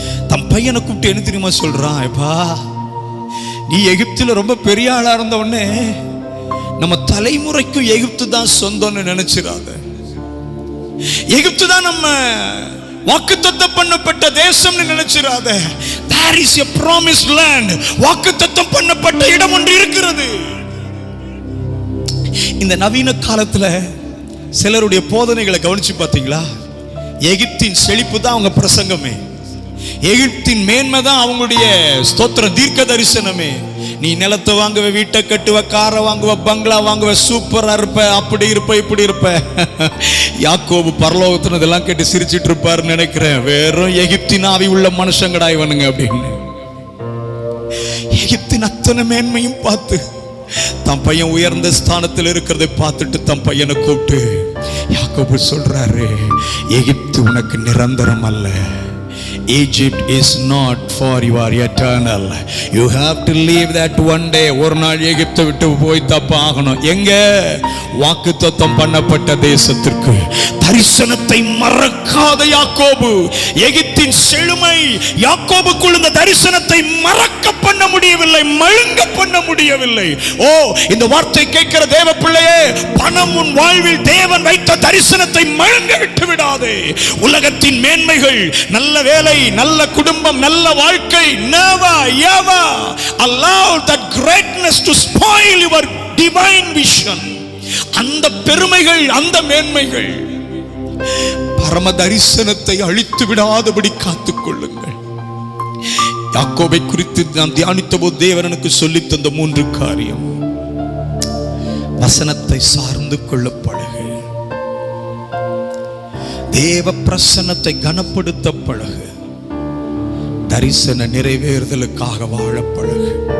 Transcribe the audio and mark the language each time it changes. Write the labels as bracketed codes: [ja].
[ta] தம் பையனை கூப்பிட்டு என்ன தெரியுமா சொல்றான்? எப்பா, நீ எகிப்தில் ரொம்ப பெரிய ஆளா இருந்த உடனே நம்ம தலைமுறைக்கும் எகிப்து தான் சொந்தம்னு நினைச்சிடாத. எகிப்து தான் நம்ம வாக்குத்தத்தம் பண்ணப்பட்ட தேசம்னு நினைச்சிடாத. [en] There is a promised land. [ta] வாக்குத்தத்தம் பண்ணப்பட்ட இடம் ஒன்று இருக்கிறது. இந்த நவீன காலத்துல சிலருடைய போதனைகளை கவனிச்சு பார்த்தீங்களா? எகிப்தின் செழிப்பு தான் அவங்க பிரசங்கமே, எகிப்தின் மேன்மை தான் அவங்களுடைய ஸ்தோத்திர தீர்க்க தரிசனமே. நீ நிலத்தை வாங்குவ, வீட்டை கட்டுவ, காரை வாங்குவ, பங்களா வாங்குவ, சூப்பரா இருப்ப, அப்படி இருப்ப, இப்படி இருப்ப. யாக்கோபு பரலோகத்துல இதெல்லாம் கேட்டு சிரிச்சிட்டு இருப்பாருன்னு நினைக்கிறேன். வெறும் எகிப்தின் ஆவி உள்ள மனுஷங்கடா இவனுங்க அப்படின்னு. எகிப்தின் அத்தனை மேன்மையும் பார்த்து தம் பையன் உயர்ந்த ஸ்தானத்தில் இருக்கிறதை பார்த்துட்டு தம் பையனை கூப்பிட்டு யாக்கோபு சொல்றாரு, எகிப்து உனக்கு நிரந்தரம் அல்ல. [en] Egypt is not for your eternal. You have to leave that one day. [ta] ஒரு நாள் எகிப்தை விட்டு போய் தப்பாகணும். எங்க? வாக்குத்தத்தம் பண்ணப்பட்ட தேசத்திற்கு. தரிசனத்தை மறக்காத யாக்கோபு, எகிப்தின் செழுமை யாக்கோபுக்குள் இந்த தரிசனத்தை மறக்க பண்ண முடியவில்லை, மழுங்க பண்ண முடியவில்லை. ஓ, இந்த வார்த்தை கேட்கிற தேவ பிள்ளையே, பணம் உன் வாழ்வில் தேவன் வைத்த தரிசனத்தை மழுங்க விட்டு விடாதே. உலகத்தின் மேன்மைகள், நல்ல வேலை, நல்ல குடும்பம், நல்ல வாழ்க்கை, [en] never ever allow that greatness to spoil your divine vision. [ta] அந்த பெருமைகள், அந்த மேன்மைகள் பரம தரிசனத்தை அழித்து விடாதபடி காத்துக் கொள்ளுங்கள். யாக்கோபை குறித்து நாம் தியானித்த போது தேவன் எனக்கு சொல்லித் தந்த 3 காரியம். வசனத்தை சார்ந்து கொள்ள பழகு, தேவ பிரசன்னத்தை கனப்படுத்த பழகு, தரிசன நிறைவேறுதலுக்காக வாழ பழகு.